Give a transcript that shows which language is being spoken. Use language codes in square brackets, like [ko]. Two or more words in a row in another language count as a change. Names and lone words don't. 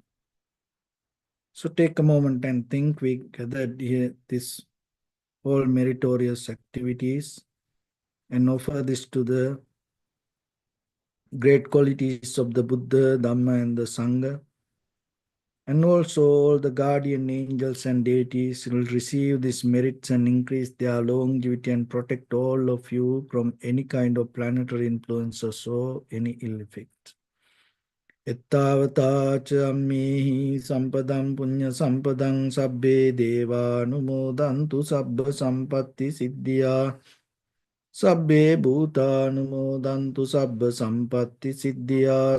[en] So take a moment and think we gathered here this all meritorious activities and offer this to the great qualities of the Buddha, Dhamma, and the Sangha. And also all the guardian angels and deities will receive these merits and increase their longevity and protect all of you from any kind of planetary influences or any ill effects. [pi] Ettavata cha ammehi sampadam punya sampadam sabbe deva numodantu sabba sampatti siddhya. Sabbe bhutanumodantu sabba sampatti siddhya.